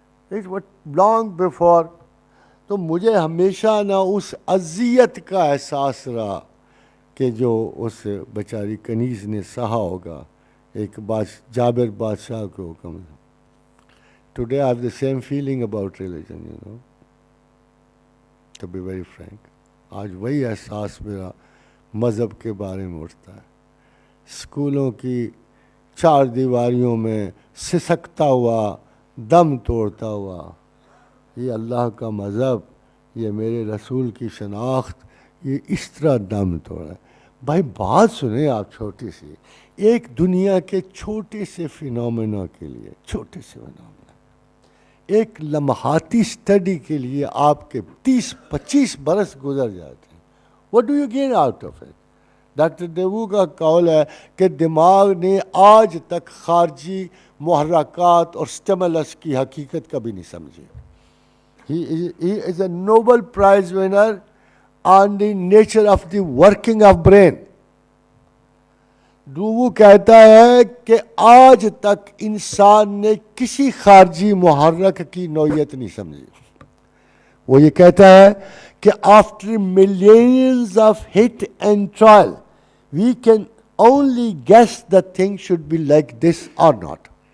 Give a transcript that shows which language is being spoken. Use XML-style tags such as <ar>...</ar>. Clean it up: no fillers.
<en>It's what long before.</en> <ur>تو مجھے ہمیشہ نہ اس اذیت کا احساس رہا کہ جو اس بیچاری کنیز نے سہا ہوگا ایک جابر بادشاہ کے حکم سے.</ur> <en>Today I have the same feeling about religion, you know, to be very frank.</en> <ur>آج وہی احساس میرا مذہب کے بارے میں اٹھتا ہے. اسکولوں کی چار دیواریوں میں سسکتا ہوا, دم توڑتا ہوا, یہ اللہ کا مذہب, یہ میرے رسول کی شناخت, یہ اس طرح دم توڑا. بھائی بات سنیں آپ چھوٹی سی, ایک دنیا کے چھوٹے سے فینومینا کے لیے, چھوٹے سے فینومینا, ایک لمحاتی اسٹڈی کے لیے آپ کے 30-25 برس گزر جاتے ہیں.</ur> <en>What do you gain out of it?</en> <ur>Doctor دیوو کا قول ہے کہ دماغ نے آج تک خارجی محرکات اور سٹیمولس کی حقیقت کبھی نہیں سمجھی.</ur> <en>He is a Nobel Prize winner on the nature of the working of brain.</en> <ur>وہ کہتا ہے کہ آج تک انسان نے کسی خارجی محرک کی نوعیت نہیں سمجھی. وہ یہ کہتا ہے کہ</ur> <en>After millions of hit and trial we can only guess the thing should be like this or not.</en>